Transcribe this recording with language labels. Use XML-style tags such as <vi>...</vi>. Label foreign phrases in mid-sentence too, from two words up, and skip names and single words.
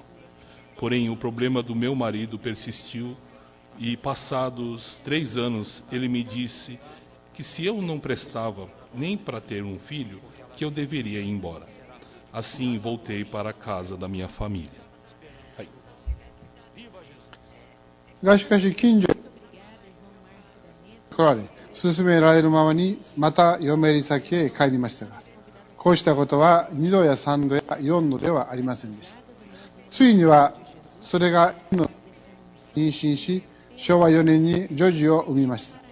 <pt>Porém, o problema do meu marido persistiu e, passados 3 anos, ele me disse que se eu não prestava nem para ter um filho, que eu deveria ir embora. Assim, voltei para a casa da minha família.</pt> <ja>がしかし近所に来られ、勧められるままにまた嫁入り先へ帰りましたが、こうしたことは2度や3度や4度ではありませんでした。ついにはそれが妊娠し、昭和4年に女児を産みました。</ja>